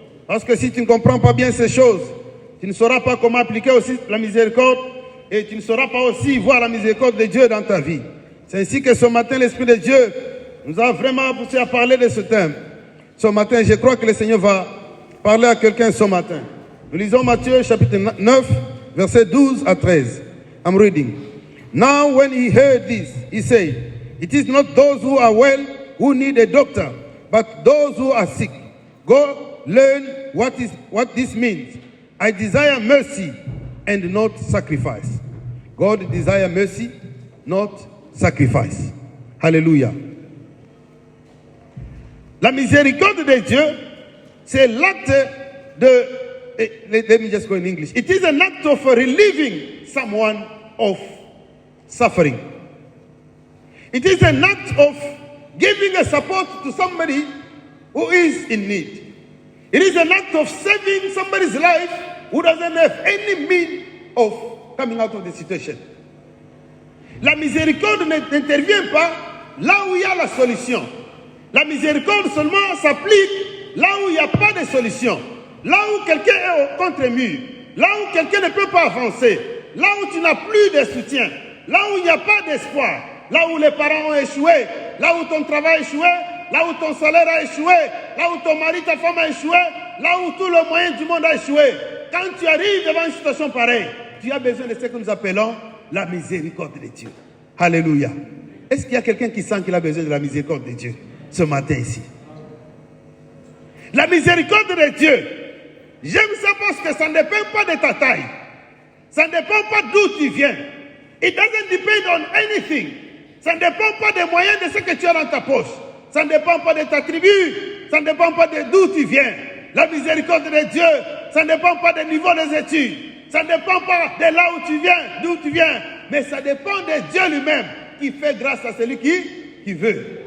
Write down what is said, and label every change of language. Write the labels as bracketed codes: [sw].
[fr] Parce que si tu ne comprends pas bien ces choses, tu ne sauras pas comment appliquer aussi la miséricorde, et tu ne sauras pas aussi voir la miséricorde de Dieu dans ta vie. C'est ainsi que ce matin, l'Esprit de Dieu nous a vraiment poussé à parler de ce thème. Ce matin, je crois que le Seigneur va parler à quelqu'un ce matin. Nous lisons Matthieu chapitre 9, versets 12 à 13. [en] I'm reading. Now when he heard this, he said, it is not those who are well who need a doctor, but those who are sick. Go learn what this means. I desire mercy and not sacrifice. God desires mercy, not sacrifice. Hallelujah. [fr] La miséricorde de Dieu, c'est l'acte de, [en] let me just go in English. It is an act of relieving someone of suffering. It is an act of giving a support to somebody who is in need. It is an act of saving somebody's life who doesn't have any means of coming out of the situation. [fr] La miséricorde n'intervient pas là où il y a la solution. La miséricorde seulement s'applique là où il n'y a pas de solution. Là où quelqu'un est au contre-mur. Là où quelqu'un ne peut pas avancer. Là où tu n'as plus de soutien. Là où il n'y a pas d'espoir. Là où les parents ont échoué. Là où ton travail a échoué. Là où ton salaire a échoué, là où ton mari, ta femme a échoué, là où tout le moyen du monde a échoué. Quand tu arrives devant une situation pareille, tu as besoin de ce que nous appelons la miséricorde de Dieu. Alléluia. Est-ce qu'il y a quelqu'un qui sent qu'il a besoin de la miséricorde de Dieu ce matin ici? La miséricorde de Dieu, j'aime ça parce que ça ne dépend pas de ta taille. Ça ne dépend pas d'où tu viens. [en] It doesn't depend on anything. [fr] Ça ne dépend pas des moyens de ce que tu as dans ta poche. Ça ne dépend pas de ta tribu, ça ne dépend pas d'où tu viens. La miséricorde de Dieu, ça ne dépend pas du niveau des études, ça ne dépend pas de là où tu viens, d'où tu viens, mais ça dépend de Dieu lui-même qui fait grâce à celui qui veut.